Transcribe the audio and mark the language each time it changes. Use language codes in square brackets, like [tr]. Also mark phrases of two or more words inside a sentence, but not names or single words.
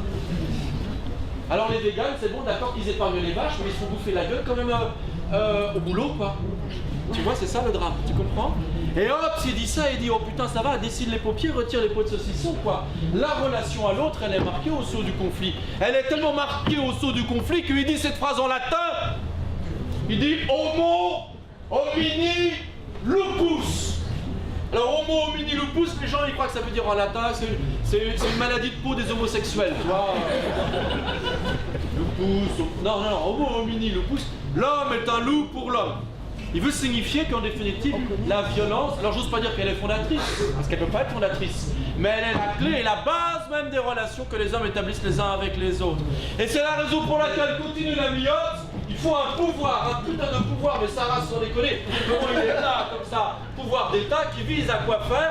[fr] Alors les véganes, c'est bon, d'accord qu'ils épargnent les vaches, mais ils se font bouffer la gueule quand même au boulot quoi. Tu vois, c'est ça le drame, tu comprends? Et hop, il dit ça, il dit oh putain ça va, dessine les paupières, retire les pots de saucisson quoi. La relation à l'autre, elle est marquée au sceau du conflit. Elle est tellement marquée au sceau du conflit qu'il dit cette phrase en latin. Il dit [la] homo homini lupus. Alors homo homini lupus, [fr] les gens ils croient que ça veut dire en latin, c'est une maladie de peau des homosexuels, tu vois. [la] Lupus, non, homo homini lupus, [fr] l'homme est un loup pour l'homme. Il veut signifier qu'en définitive, la violence, alors j'ose pas dire qu'elle est fondatrice, parce qu'elle peut pas être fondatrice, mais elle est la clé et la base même des relations que les hommes établissent les uns avec les autres. Et c'est la raison pour laquelle, continue la miotte, il faut un pouvoir, un putain de pouvoir, mais ça rase sans déconner, comment il est là, comme ça, pouvoir d'État qui vise à quoi faire?